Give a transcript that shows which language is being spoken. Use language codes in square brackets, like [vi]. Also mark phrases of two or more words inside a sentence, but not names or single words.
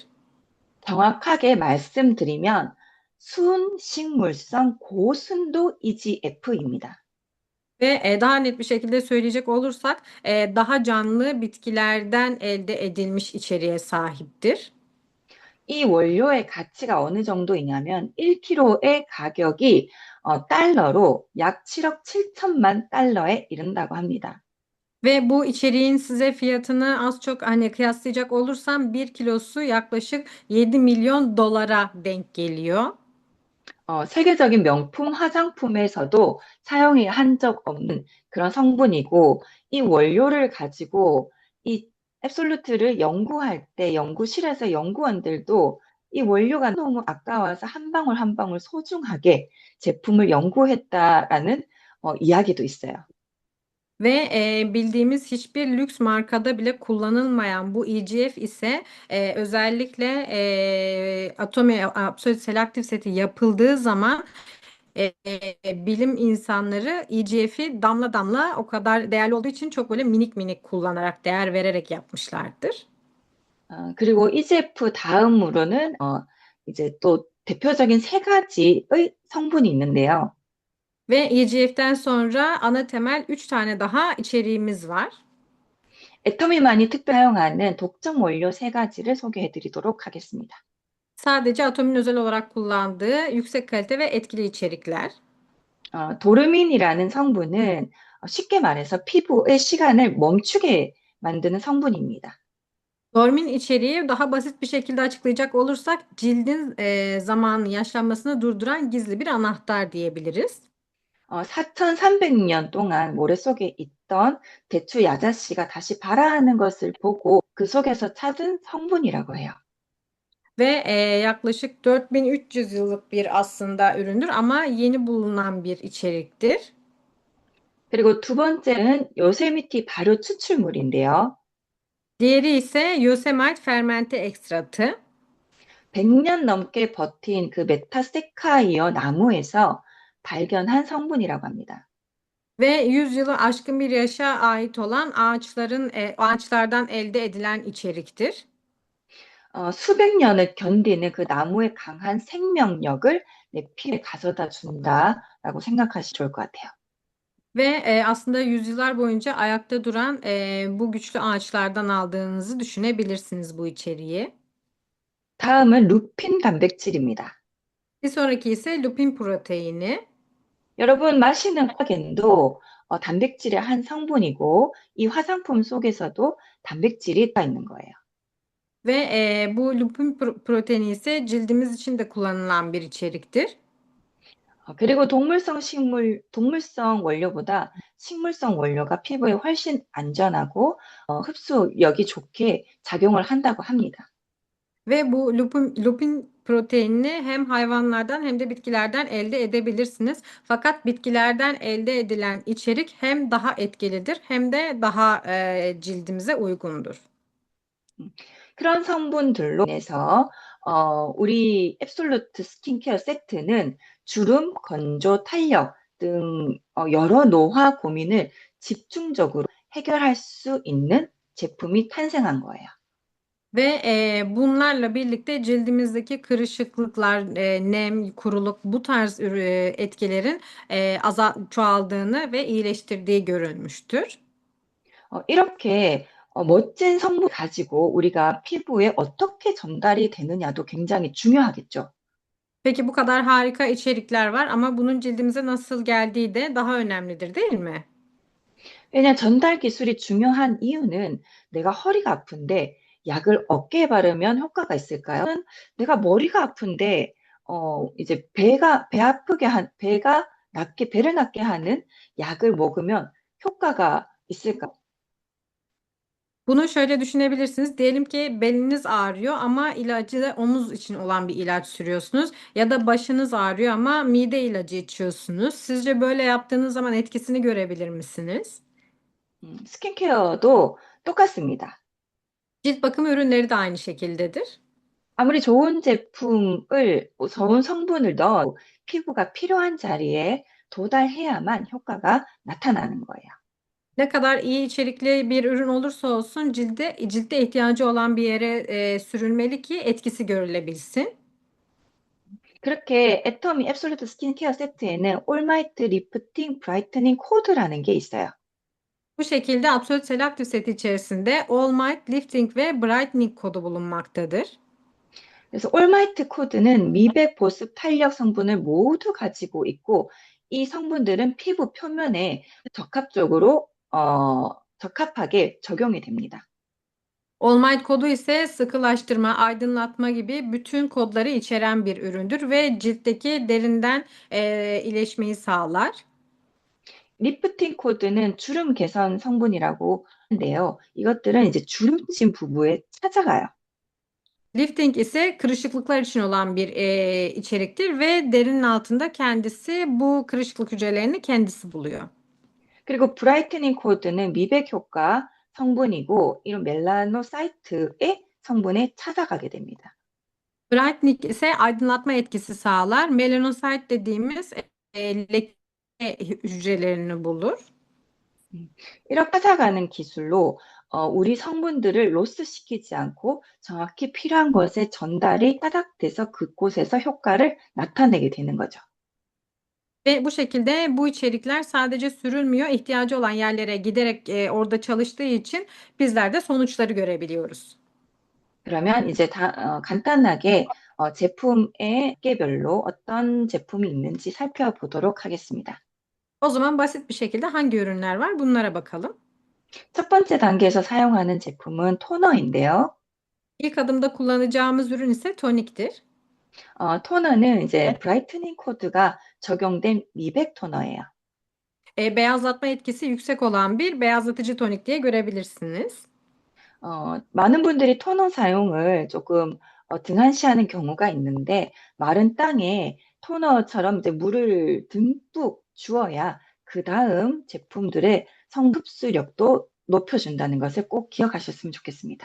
[ko] 정확하게 말씀드리면 순식물성 고순도 EGF입니다. [tr] Ve daha net bir şekilde söyleyecek olursak daha canlı bitkilerden elde edilmiş içeriğe sahiptir. [ko] 이 원료의 가치가 어느 정도이냐면 1kg의 가격이 달러로 약 7억 7천만 달러에 이른다고 합니다. [tr] Ve bu içeriğin size fiyatını az çok hani kıyaslayacak olursam bir kilosu yaklaşık 7 milyon dolara denk geliyor. [ko] 세계적인 명품 화장품에서도 사용이 한 적 없는 그런 성분이고, 이 원료를 가지고 이 앱솔루트를 연구할 때 연구실에서 연구원들도 이 원료가 너무 아까워서 한 방울 한 방울 so중하게 제품을 연구했다라는 이야기도 있어요. [tr] Ve bildiğimiz hiçbir lüks markada bile kullanılmayan bu EGF ise özellikle Atomy Absolute Selective seti yapıldığı zaman bilim insanları EGF'i damla damla o kadar değerli olduğu için çok böyle minik minik kullanarak değer vererek yapmışlardır. [ko] 그리고 EGF 다음으로는 이제 또 대표적인 세 가지의 성분이 있는데요. [tr] Ve EGF'den sonra ana temel 3 tane daha içeriğimiz var. [ko] 애터미만이 특별히 사용하는 독점 원료 세 가지를 소개해 드리도록 하겠습니다. [tr] Sadece Atom'un özel olarak kullandığı yüksek kalite ve etkili içerikler. [ko] 도르민이라는 성분은 쉽게 말해서 피부의 시간을 멈추게 만드는 성분입니다. [tr] Dormin içeriği daha basit bir şekilde açıklayacak olursak cildin zamanı yaşlanmasını durduran gizli bir anahtar diyebiliriz. [ko] 4,300년 동안 모래 속에 있던 대추 야자씨가 다시 발화하는 것을 보고 그 속에서 찾은 성분이라고 해요. [tr] Ve yaklaşık 4300 yıllık bir aslında üründür ama yeni bulunan bir içeriktir. [ko] 그리고 두 번째는 요세미티 발효 추출물인데요. [tr] Diğeri ise Yosemite fermente ekstratı [ko] 100년 넘게 버틴 그 메타세카이어 나무에서 발견한 성분이라고 합니다. [tr] ve 100 yılı aşkın bir yaşa ait olan ağaçlardan elde edilen içeriktir. [ko] 수백 년을 견디는 그 나무의 강한 생명력을 내 피에 가져다 준다라고 생각하시면 좋을 것 같아요. [tr] Ve aslında yüzyıllar boyunca ayakta duran bu güçlü ağaçlardan aldığınızı düşünebilirsiniz bu içeriği. [ko] 다음은 루핀 단백질입니다. [tr] Bir sonraki ise lupin proteini. [ko] 여러분 마시는 콜라겐도 단백질의 한 성분이고 이 화장품 속에서도 단백질이 들어있는 거예요. [tr] Ve bu lupin proteini ise cildimiz için de kullanılan bir içeriktir. [ko] 그리고 동물성 원료보다 식물성 원료가 피부에 훨씬 안전하고 흡수력이 좋게 작용을 한다고 합니다. [tr] Ve bu lupin proteinini hem hayvanlardan hem de bitkilerden elde edebilirsiniz. Fakat bitkilerden elde edilen içerik hem daha etkilidir hem de daha cildimize uygundur. [ko] 그런 성분들로 인해서 우리 앱솔루트 스킨케어 세트는 주름, 건조, 탄력 등 여러 노화 고민을 집중적으로 해결할 수 있는 제품이 탄생한 거예요. [tr] Ve bunlarla birlikte cildimizdeki kırışıklıklar, nem, kuruluk bu tarz etkilerin çoğaldığını ve iyileştirdiği görülmüştür. [ko] 이렇게 멋진 성분 가지고 우리가 피부에 어떻게 전달이 되느냐도 굉장히 중요하겠죠. [tr] Peki bu kadar harika içerikler var ama bunun cildimize nasıl geldiği de daha önemlidir, değil mi? [ko] 왜냐 전달 기술이 중요한 이유는 내가 허리가 아픈데 약을 어깨에 바르면 효과가 있을까요? 또는 내가 머리가 아픈데 이제 배를 낫게 하는 약을 먹으면 효과가 있을까? [tr] Bunu şöyle düşünebilirsiniz. Diyelim ki beliniz ağrıyor ama ilacı da omuz için olan bir ilaç sürüyorsunuz. Ya da başınız ağrıyor ama mide ilacı içiyorsunuz. Sizce böyle yaptığınız zaman etkisini görebilir misiniz? [ko] 스킨케어도 똑같습니다. [tr] Cilt bakım ürünleri de aynı şekildedir. [ko] 아무리 좋은 성분을 넣어 피부가 필요한 자리에 도달해야만 효과가 나타나는 거예요. [tr] Ne kadar iyi içerikli bir ürün olursa olsun ciltte ihtiyacı olan bir yere sürülmeli ki etkisi görülebilsin. [ko] 그렇게 애터미 앱솔루트 스킨케어 세트에는 올마이트 리프팅 브라이트닝 코드라는 게 있어요. [tr] Bu şekilde Absolute Selective seti içerisinde All Might, Lifting ve Brightening kodu bulunmaktadır. [ko] 그래서 올마이트 코드는 미백, 보습, 탄력 성분을 모두 가지고 있고 이 성분들은 피부 표면에 적합하게 적용이 됩니다. [tr] All Might kodu ise sıkılaştırma, aydınlatma gibi bütün kodları içeren bir üründür ve ciltteki derinden iyileşmeyi sağlar. [ko] 리프팅 코드는 주름 개선 성분이라고 하는데요. 이것들은 이제 주름진 부부에 찾아가요. [tr] Lifting ise kırışıklıklar için olan bir içeriktir ve derinin altında kendisi bu kırışıklık hücrelerini kendisi buluyor. [ko] 그리고 브라이트닝 코드는 미백 효과 성분이고 이런 멜라노사이트의 성분에 찾아가게 됩니다. [tr] Brightening ise aydınlatma etkisi sağlar. Melanosit dediğimiz leke hücrelerini bulur. [ko] 이렇게 찾아가는 기술로 우리 성분들을 로스시키지 않고 정확히 필요한 것에 전달이 따닥 돼서 그곳에서 효과를 na타내게 되는 거죠. [tr] Ve bu şekilde bu içerikler sadece sürülmüyor, ihtiyacı olan yerlere giderek orada çalıştığı için bizler de sonuçları görebiliyoruz. [ko] 그러면 이제 간단하게 제품의 개별로 어떤 제품이 있는지 살펴보도록 하겠습니다. [tr] O zaman basit bir şekilde hangi ürünler var bunlara bakalım. [ko] 첫 번째 단계에서 사용하는 제품은 토너인데요. [tr] İlk adımda kullanacağımız ürün ise toniktir. [ko] 토너는 이제 브라이트닝 코드가 적용된 미백 토너예요. [tr] Beyazlatma etkisi yüksek olan bir beyazlatıcı tonik diye görebilirsiniz. [ko] 많은 분들이 토너 사용을 조금 등한시하는 경우가 있는데 마른 땅에 토너처럼 이제 물을 듬뿍 주어야 그 다음 제품들의 성흡수력도 높여준다는 것을 꼭 기억하셨으면 좋겠습니다.